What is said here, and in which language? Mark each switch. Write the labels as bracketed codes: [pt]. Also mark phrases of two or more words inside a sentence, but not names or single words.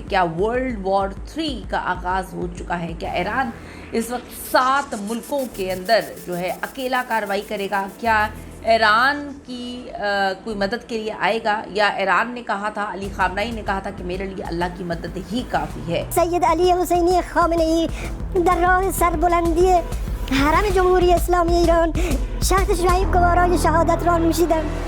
[hi] क्या [en] world war [hi] 3 का आगाज़ हो चुका है? क्या ईरान इस वक्त 7 मुल्कों के अंदर जो है अकेला कार्रवाई करेगा? क्या ईरान की कोई मदद के लिए आएगा, या ईरान ने कहा था, अली खामनाई ने कहा था कि मेरे लिए अल्लाह की मदद ही काफ़ी है? [fa] सैयद अली हुसैनी खामेनेई در راه سربلندی حرم جمهوری اسلامی ایران شرط شهید گوارای شهادت را نوشیدند.